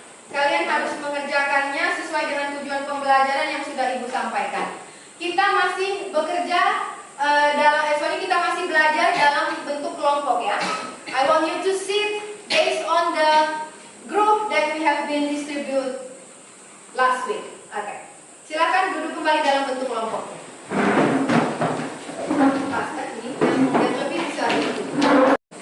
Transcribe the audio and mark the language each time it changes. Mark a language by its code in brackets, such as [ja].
[id] Kalian harus mengerjakannya sesuai dengan tujuan pembelajaran yang sudah Ibu sampaikan. Kita masih bekerja kita masih belajar dalam bentuk kelompok ya. [en] I want you to sit based on the group that we have been distributed last week. [id] Oke. Silakan duduk kembali dalam bentuk kelompok. Ini yang lebih bisa duduk.